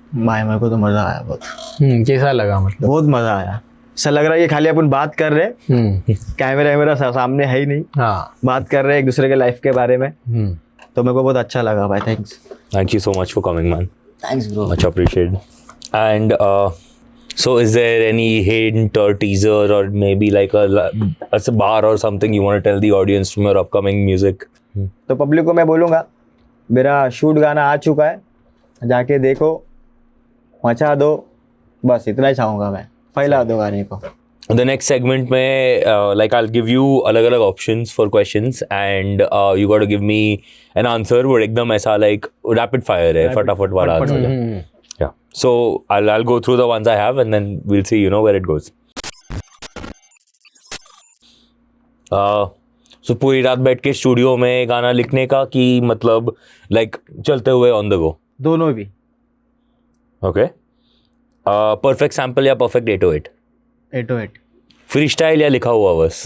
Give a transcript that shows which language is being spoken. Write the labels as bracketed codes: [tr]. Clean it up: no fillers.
[hi] भाई मेरे को तो मज़ा आया बहुत। कैसा लगा? मतलब बहुत मज़ा आया। ऐसा लग रहा है कि खाली अपन बात कर रहे हैं, कैमरा सामने है ही नहीं, हाँ, बात कर रहे हैं एक दूसरे के लाइफ के बारे में, तो मेरे को बहुत अच्छा लगा भाई। [en] Thanks. Thank you so much for coming, man. Thanks bro. Much appreciated. And so, is there any hint or teaser or maybe like a bar or something you want to tell the audience from your upcoming music? [hi] तो public को मैं बोलूँगा, मेरा shoot गाना आ चुका है, जाके देखो, मचा दो, बस इतना ही चाहूँगा मैं, फैला दो गाने को। [en] The next segment में like I'll give you अलग-अलग options for questions and you got to give me an answer [hi] वो एकदम ऐसा like rapid fire है, फटाफट वाला answer है। [en] Yeah. So I'll go through the ones I have and then we'll see where it goes. [hi] So पूरी रात बैठ के स्टूडियो में गाना लिखने का कि मतलब like चलते हुए [en] on the go? [hi] दोनों भी। [en] Okay. Perfect sample या perfect 808? 808। [hi] Freestyle या लिखा हुआ बस?